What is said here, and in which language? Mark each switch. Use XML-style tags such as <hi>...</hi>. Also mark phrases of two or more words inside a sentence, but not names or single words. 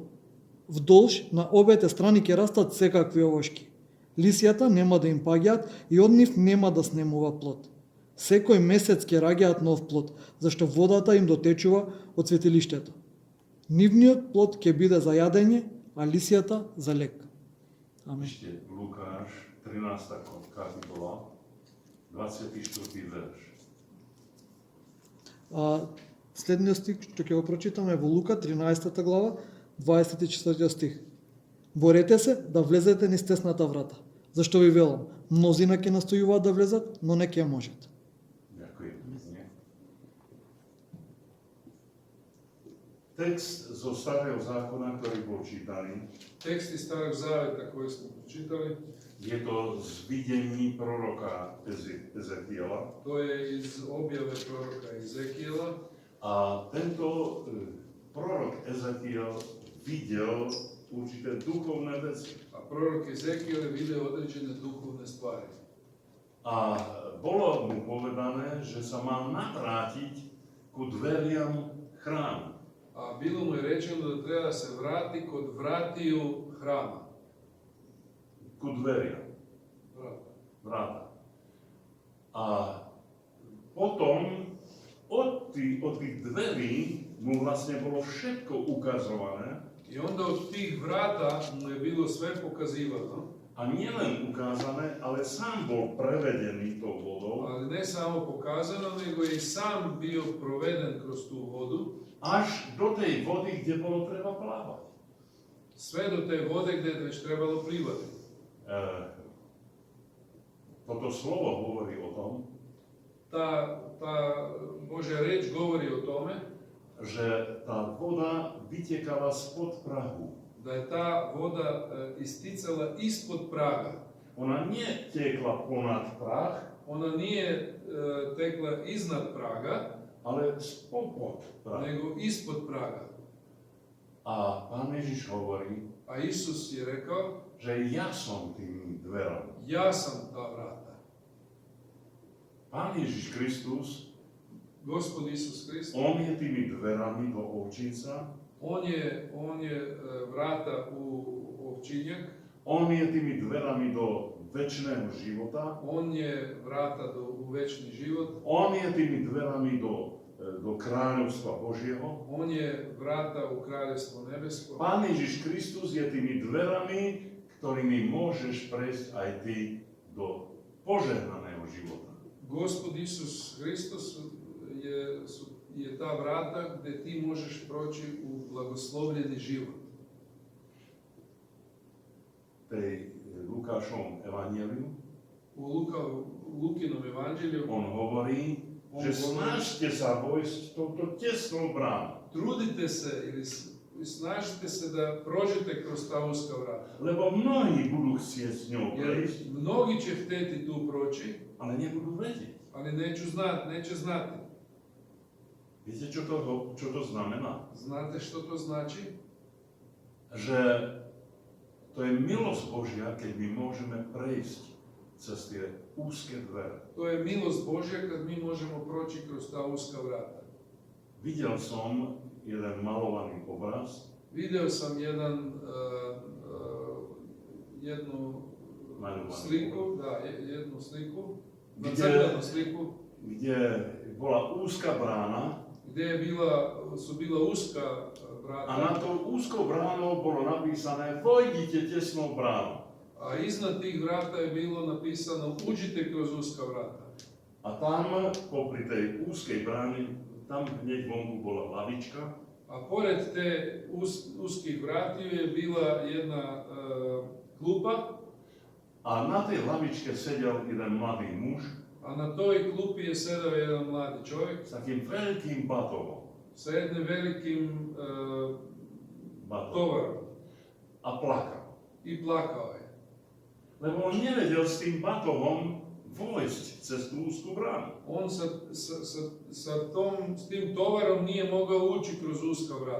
<mk>Вдолж на обете страни ќе растат секакви овошки. Лисијата нема да им паѓаат и од нив нема да снемува плод. Секој месец ќе раѓаат нов плод, зашто водата им дотечува од светилиштето. Нивниот плод ќе биде за јадење, а лисијата за лек. Амин.</mk> <sk>Ešte Lukáš, 13. kapitola, 24. verš.</sk> <mk>Следниот стих што ќе го прочитаме во Лука 13 глава 24 стих. Борете се да влезете низ тесната врата, зашто ви велам, мнозина ќе настојуваат да влезат, но не ќе можат.</mk> <sk>Ďakujem. text zo Starého zákona, ktorý bol čítaný,</sk> <sr>Tekst iz Starog Zaveta koji smo pročitali,</sr> <sk>je to z videní proroka Ezekiela.</sk> <sr>to je iz objave proroka Ezekijela.</sr> <sk>A tento prorok Ezekiel videl určité duchovné veci.</sk> <sr>A prorok Ezekijel je vidio određene duhovne stvari.</sr> <sk>A bolo mu povedané, že sa má navrátiť ku dveriam chrámu.</sk> <sr>A bilo mu je rečeno da treba se vrati kod vratiju hrama.</sr> <sk>Ku dveriam.</sk> <sr>Vrata.</sr> <sk>Vráta. A potom od tých dverí mu vlastne bolo všetko ukazované.</sk> <sr>I onda od tih vrata mu je bilo sve pokazivano,</sr> <sk>A nielen ukázané, ale sám bol prevedený tou vodou</sk> <sr>ali ne samo pokazano, nego je i sam bio proveden kroz tu vodu,</sr> <sk>až do tej vody, kde bolo treba plávať.</sk> <sr>sve do te vode gdje je već trebalo plivati.</sr> <sk>Toto slovo hovorí o tom,</sk> <sr>Ta Božja reč govori o tome</sr> <sk>že tá voda vytekala spod prahu.</sk> <sr>da je ta voda isticala ispod praga.</sr> <sk>Ona nie tekla ponad prah,</sk> <sr>Ona nije tekla iznad praga,</sr> <sk>ale spod prahu.</sk> <sr>nego ispod praga.</sr> <sk>A Pán Ježiš hovorí,</sk> <sr>A Isus je rekao,</sr> <sk>že ja som tými dverami.</sk> <sr>ja sam ta vrata.</sr> <sk>Pán Ježiš Kristus,</sk> <sr>Gospod Isus Hrist,</sr> <sk>on je tými dverami do ovčinca,</sk> <sr>on je vrata u ovčinjak,</sr> <sk>on je tými dverami do večného života,</sk> <sr>on je vrata u večni život,</sr> <sk>on je tými dverami do kráľovstva Božieho.</sk> <sr>on je vrata u kraljevstvo nebesko.</sr> <sk>Pán Ježiš Kristus je tými dverami, ktorými môžeš prejsť aj ty do požehnaného života.</sk> <sr>Gospod Isus Hristos je ta vrata gdje ti možeš proći u blagoslovljeni život.</sr> <sk>Tej Lukášovom evanjeliu</sk> <sr>U Lukinom evanđelju</sr> <sk>on hovorí, že snažte sa vojsť touto tesnou bránou,</sk> <sr>trudite se ili snažite se da prođete kroz ta uska vrata.</sr> <sk>lebo mnohí budú chcieť s ňou</sk> <sr>Jer</sr> <sk>prejsť,</sk> <sr>mnogi će hteti tu proći,</sr> <sk>ale nebudú vedieť.</sk> <sr>ali neće znati.</sr> <sk>Viete, čo to znamená?</sk> <sr>Znate što to znači?</sr> <sk>Že to je milosť Božia, keď my môžeme prejsť cez tie úzke dvere.</sk> <sr>To je milost Božja kad mi možemo proći kroz ta uska vrata.</sr> <sk>Videl som jeden malovaný obraz,</sk> <sr>Video sam jednu</sr> <sk>malovaný</sk> <sr>sliku, jednu sliku, Gdje- nacrtanu sliku,</sr> <sk>kde bola úzka brána</sk> <sr>gdje su bila uska</sr> <sk>a na</sk> <sr>vrata,</sr> <sk>tou úzkou bránou bolo napísané vojdite tesnou bránou.</sk> <sr>a iznad tih vrata je bilo napisano uđite kroz uska vrata.</sr> <sk>A tam, popri tej úzkej brány, tam hneď vonku bola lavička</sk> <sr>A pored te uskih vratiju je bila jedna klupa,</sr> <sk>a na tej lavičke sedel jeden mladý muž</sk> <sr>a na toj klupi je sedao jedan mladi čovjek</sr> <sk>s takým veľkým batohom.</sk> <sr>sa jednim velikim tovarom</sr> <sk>A plakal.</sk> <sr>i plakao je.</sr> <sk>Lebo on nevedel s tým batohom vojsť cez tú úzku bránu.</sk> <sr>On s tim tovarom nije mogao ući kroz uska vrata.</sr>